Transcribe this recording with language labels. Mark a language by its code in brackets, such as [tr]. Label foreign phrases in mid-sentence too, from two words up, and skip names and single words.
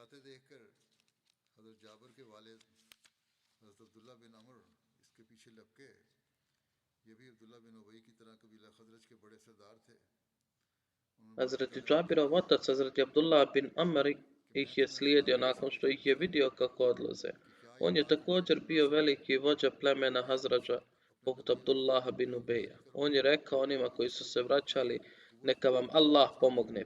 [ur] دیکھ کر حضرت جابر کے والد حضرت عبداللہ بن عمر اس کے پیچھے لپکے یہ بھی عبداللہ بن ابی کی طرح قبیلہ خزرج کے بڑے سردار تھے [bs] Hazreti Džabirov otac, Hazreti Abdullah bin Amr ih je slijedio nakon što ih je vidio kako odlaze. On je također bio veliki vođa plemena Hazrađa, poput Abdullaha bin Ubeja. On je rekao onima koji su se vraćali, neka vam Allah pomogne.